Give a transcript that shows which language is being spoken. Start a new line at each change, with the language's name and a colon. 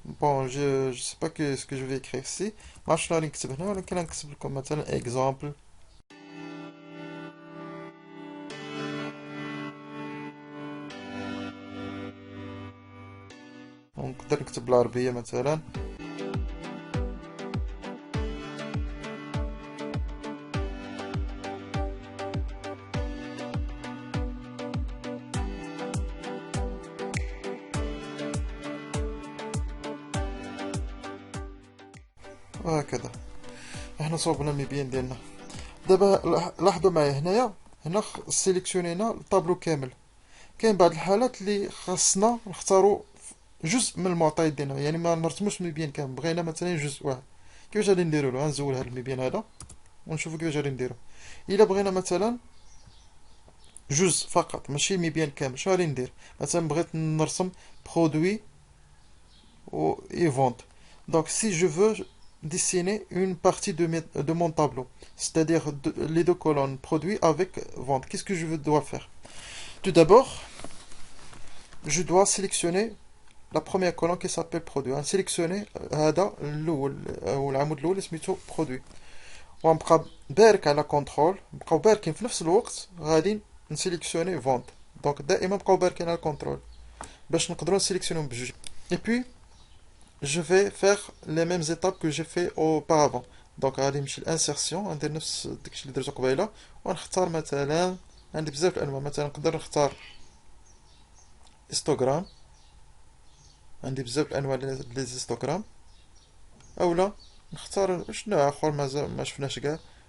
French: Bon, je sais pas ce que je vais écrire ici.
Arabic: ما عرفتش شنو غادي نكتب هنا، ولكن غنكتب لكم مثلا exemple. ونقدر نكتب بالعربية مثلا. وهكذا احنا صوبنا المبيان ديالنا. دابا لاحظوا معايا هنايا، هنا سيليكسيونينا الطابلو كامل. كاين بعض الحالات اللي خاصنا نختاروا جزء من المعطيات ديالنا، يعني ما نرسموش المبيان كامل، بغينا مثلا جزء واحد. كيفاش غادي نديرو له؟ غنزول هذا المبيان هذا ونشوفوا كيفاش غادي نديرو. الا بغينا مثلا جزء فقط ماشي مبيان كامل، شنو غادي ندير؟ مثلا بغيت نرسم برودوي و اي فونت. دونك سي جو فو
French: dessiner une partie de mon tableau, c'est-à-dire les deux colonnes produit avec vente. Qu'est-ce que je dois faire? Tout d'abord, je dois sélectionner la première colonne qui s'appelle produit.
Arabic: Sélectionner هذا الأول أو العمود الأول سميتو produit. ونبقى بارك على كونترول، نبقاو باركين في نفس الوقت غادي نسيليكسيوني فونت. دونك دائما نبقاو باركين على كونترول باش نقدروا نسيليكسيونيهم بجوج.
French: Et puis je vais faire les mêmes étapes que j'ai fait auparavant.
Arabic: دونك غادي نمشي للانسيرسيون، ندير نفس داكشي اللي درتو قبيله، ونختار مثلا، عندي بزاف الانواع، مثلا نقدر نختار هيستوغرام، عندي بزاف الانواع لي هيستوغرام، اولا نختار شنو اخر مازال ما شفناش كاع.